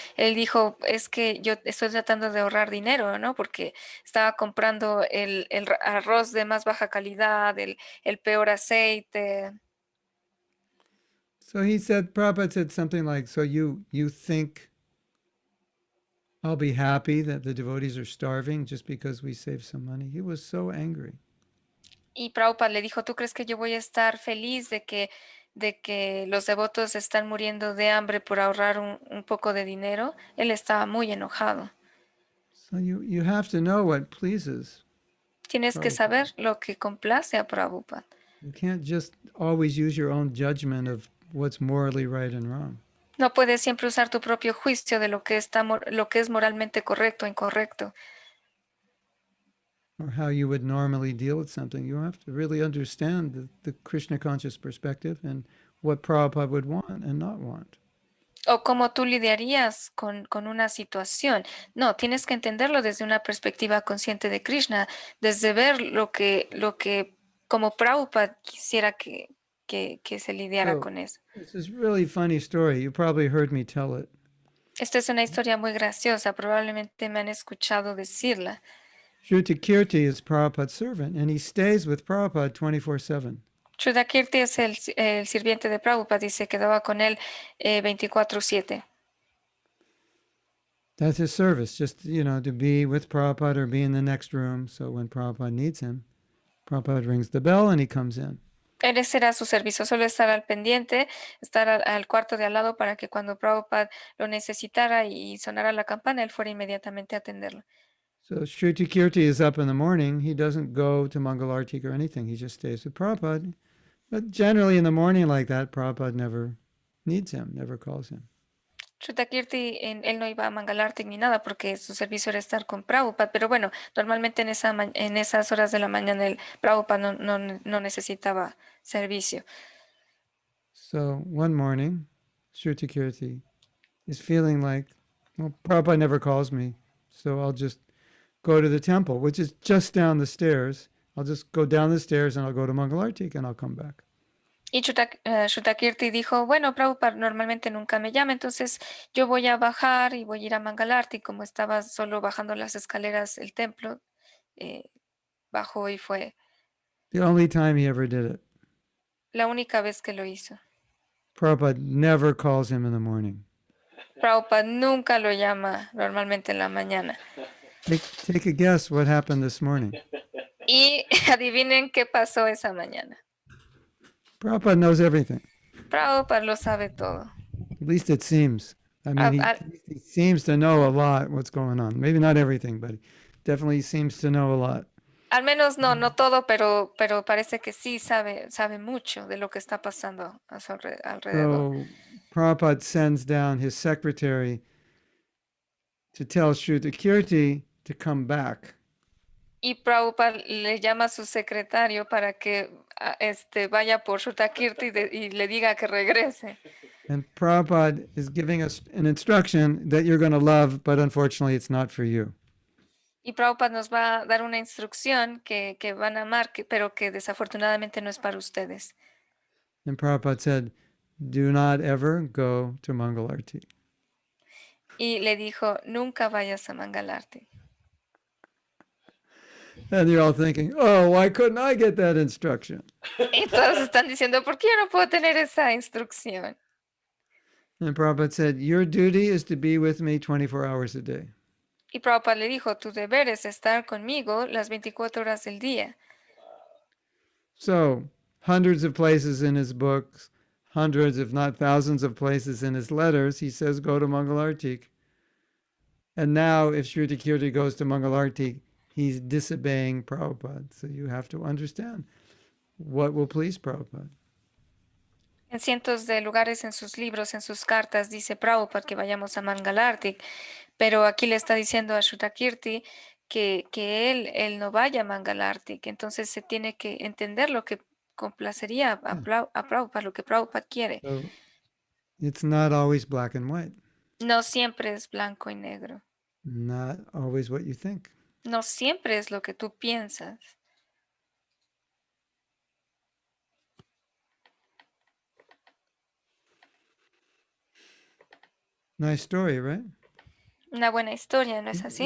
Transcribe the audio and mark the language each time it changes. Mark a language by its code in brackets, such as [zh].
[es] Él dijo, es que yo estoy tratando de ahorrar dinero, ¿no? Porque estaba comprando el arroz de más baja calidad, el peor aceite. [en] So he said, Prabhupada said something like, so you think I'll be happy that the devotees are starving just because we save some money? He was so angry. [es] Y Prabhupada le dijo, ¿tú crees que yo voy a estar feliz de que los devotos están muriendo de hambre por ahorrar un poco de dinero? Él estaba muy enojado. [en] So you have to know what pleases. [es] Tienes que [en] Prabhupada. [es] saber lo que complace a Prabhupada. [en] You can't just always use your own judgment of what's morally right and wrong. [es] No puedes siempre usar tu propio juicio de lo que lo que es moralmente correcto o incorrecto, [en] Or how you would normally deal with something. You have to really understand the Krishna conscious perspective and what Prabhupada would want and not want. [es] o cómo tú lidiarías con una situación. No, tienes que entenderlo desde una perspectiva consciente de Krishna, desde ver lo que como Prabhupada quisiera que se lidiara [en] So, [es] con eso. [en] this is really funny story. You probably heard me tell it. [es] Esta es una historia muy graciosa, probablemente me han escuchado decirla. [en] Shrutakirti is Prabhupada's servant, and he stays with Prabhupada 24/7. [es] Shrudakirti es el sirviente de Prabhupada y se quedaba con él 24/7. [en] That's his service, just, to be with Prabhupada or be in the next room. So when Prabhupada needs him, Prabhupada rings the bell and he comes in. [es] Ese era su servicio, solo estar al pendiente, estar al cuarto de al lado para que cuando Prabhupada lo necesitara y sonara la campana, él fuera inmediatamente a atenderlo. [en] So Shrutakirti is up in the morning. He doesn't go to Mangalartik or anything. He just stays with Prabhupada. But generally in the morning like that, Prabhupada never needs him, never calls him. [es] Shrutakirti, él no iba a Mangalartik ni nada porque su servicio era estar con Prabhupada, pero bueno, normalmente en esas horas de la mañana el Prabhupada no necesitaba servicio. [en] So one morning, Shrutakirti is feeling like, well, Prabhupada never calls me, so I'll just go to the temple, which is just down the stairs. I'll just go down the stairs and I'll go to Mangalartik and I'll come back. [es] Y Shrutakirti dijo, bueno, Prabhupada normalmente nunca me llama, entonces yo voy a bajar y voy a ir a Mangalartik, como estaba solo bajando las escaleras del templo, bajó y fue. [en] The only time he ever did it. [es] La única vez que lo hizo. [en] Prabhupada never calls him in the morning. [es] Prabhupada nunca lo llama normalmente en la mañana. [en] Take a guess what happened this morning. [es] Y adivinen qué pasó esa mañana. [en] Prabhupada knows everything. [es] Prabhupada lo sabe todo. [en] At least it seems. I mean, he seems to know a lot what's going on. Maybe not everything, but he definitely seems to know a lot. [es] Al menos no todo, pero parece que sí sabe mucho de lo que está pasando a su alrededor. [en] So Prabhupada sends down his secretary to tell Shrutakirti to come back. [es] Y Prabhupada le llama a su secretario para que vaya por Shrutakirti y le diga que regrese. [en] And Prabhupada is giving us an instruction that you're going to love, but unfortunately it's not for you. [es] Y Prabhupada nos va a dar una instrucción que van a amar, pero que desafortunadamente no es para ustedes. [en] And Prabhupada said, do not ever go to Mangalarti. [es] Y le dijo, nunca vayas a Mangalarti. [en] And you're all thinking, oh, why couldn't I get that instruction? [es] Y todos están diciendo, ¿por qué yo no puedo tener esa instrucción? [en] And Prabhupada said, your duty is to be with me 24 hours a day. [es] Y Prabhupada le dijo, tu deber es estar conmigo las 24 horas del día. [en] So, hundreds of places in his books, hundreds, if not thousands of places in his letters, he says, go to Mangalartik. And now, if Shrutakirti goes to Mangalartik, he's disobeying Prabhupada. So you have to understand what will please Prabhupada. [es] En cientos de lugares en sus libros, en sus cartas, dice Prabhupada que vayamos a Mangalartik, pero aquí le está diciendo a Shrutakirti que él no vaya a Mangalartik. Entonces se tiene que entender lo que complacería a Prabhupada, lo que Prabhupada quiere. [en] So it's not always black and white. [es] No siempre es blanco y negro. [en] Not always what you think. [es] No siempre es lo que tú piensas. [en] Nice story, right? [es] Una buena historia, ¿no es así?